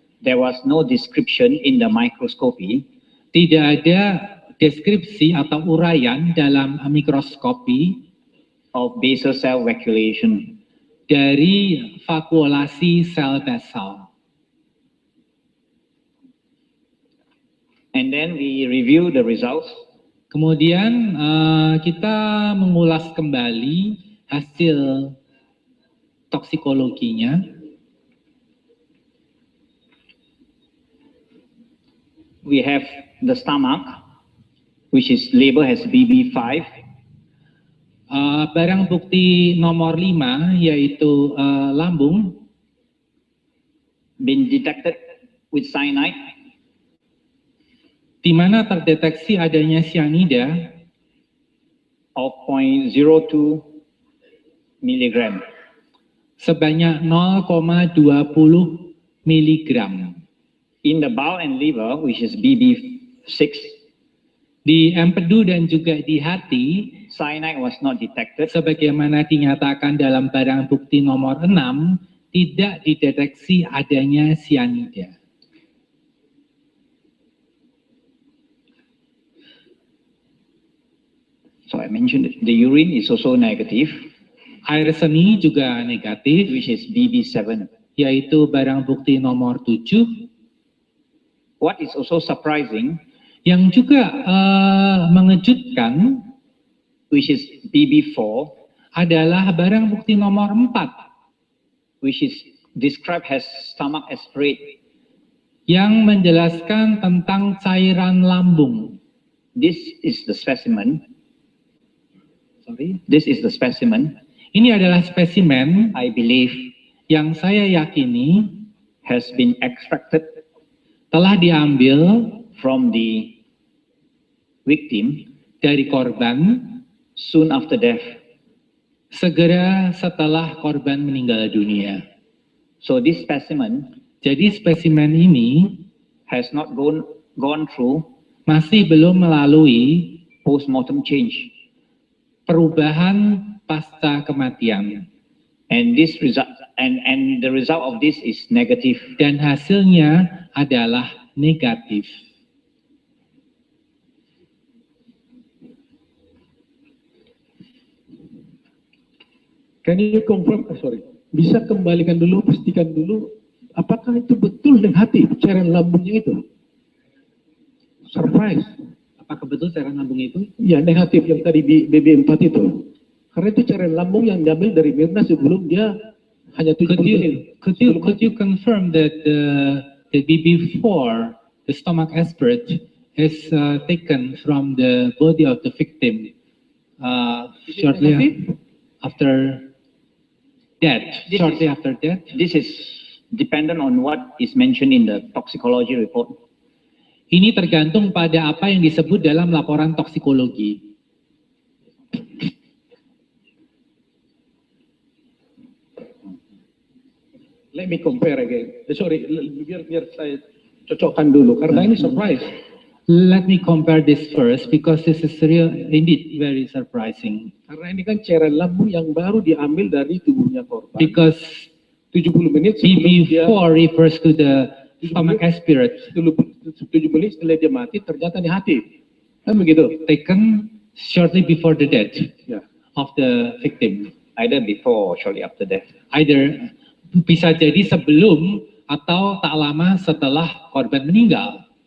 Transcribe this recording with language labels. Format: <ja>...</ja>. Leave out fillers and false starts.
<en>there was no description in the microscopy</en> <id>tidak ada deskripsi atau uraian dalam mikroskopi</id> <en>of basal cell vacuolation.</en> <id>dari vakuolasi sel basal.</id> <en>And then we review the results.</en> <id>Kemudian kita mengulas kembali hasil toksikologinya.</id> <en>We have the stomach, which is labeled as BB5.</en> <id>Barang bukti nomor 5 yaitu lambung</id> <en>been detected with cyanide,</en> <id>di mana terdeteksi adanya cyanida</id> <en>of 0.02 milligram.</en> <id>sebanyak 0,20 miligram.</id> <en>In the bowel and liver, which is BB6,</en> <id>Di empedu dan juga di hati,</id> <en>cyanide was not detected.</en> <id>sebagaimana dinyatakan dalam barang bukti nomor 6, tidak dideteksi adanya cyanida.</id> <en>So I mentioned the urine is also negative,</en> <id>Air seni juga negatif,</id> <en>which is BB7.</en> <id>yaitu barang bukti nomor 7.</id> <en>What is also surprising,</en> <id>Yang juga mengejutkan</id> <en>which is BB4,</en> <id>adalah barang bukti nomor 4,</id> <en>which is described as stomach aspirate.</en> <id>yang menjelaskan tentang cairan lambung.</id> <en>This is the specimen. This is the specimen,</en> <id>Ini adalah spesimen</id> <en>I believe,</en> <id>yang saya yakini</id> <en>has been extracted</en> <id>telah diambil</id> <en>from the victim</en> <id>dari korban</id> <en>soon after death.</en> <id>segera setelah korban meninggal dunia.</id> <en>So this specimen</en> <id>Jadi spesimen ini</id> <en>has not gone through</en> <id>masih belum melalui</id> <en>post-mortem change.</en> <id>perubahan pasca kematian.</id> <en>And and the result of this is negative.</en> <id>Dan hasilnya adalah negatif.</id> <en>Can you confirm? Sorry,</en> <id>bisa kembalikan dulu, pastikan dulu, apakah itu betul negatif cairan lambungnya itu? Surprise. Apakah betul cairan lambung itu? Ya, negatif yang tadi di BB4 itu. Karena itu cairan lambung yang diambil dari Mirna sebelum dia hanya 70 menit.</id> <en>Could you confirm that the BB4, the stomach aspirate, is taken from the body of the victim shortly after death? Shortly after death. This is dependent on what is mentioned in the toxicology report.</en> <id>Ini tergantung pada apa yang disebut dalam laporan toksikologi.</id> <en>Let me compare again.</en> <id>Sorry, biar saya cocokkan dulu karena ini surprise.</id> <en>Let me compare this first because this is real, indeed very surprising.</en> <id>Karena ini kan cairan lambung yang baru diambil dari tubuhnya korban.</id> <en>Because</en> <id>70 menit sebelum dia</id> <en>BB4 refers to the stomach aspirate</en> <id>7 menit setelah dia mati ternyata negatif. Kan begitu?</id> <en>taken shortly before the death</en> <id>Ya.</id> <en>of the victim. Either before or shortly after death.</en> <id>Either bisa jadi sebelum atau tak lama setelah korban meninggal.</id>